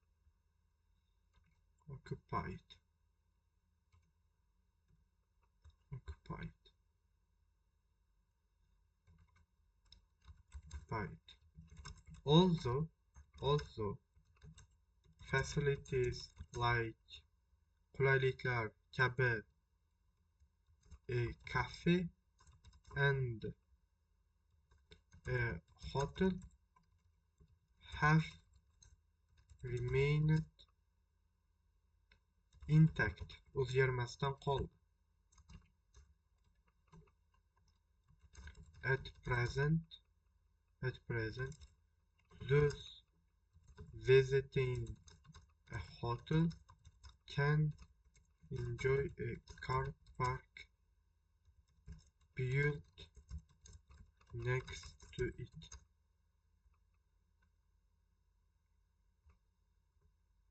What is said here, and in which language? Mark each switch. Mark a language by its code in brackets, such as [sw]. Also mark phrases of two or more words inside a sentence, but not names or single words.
[en] Also facilities like [uz] qulayliklar kabi [en] a cafe and a hotel have remained intact. [uz] O'zgarmasdan qoldi. [en] At present, those visiting a hotel can enjoy a car park built next to it.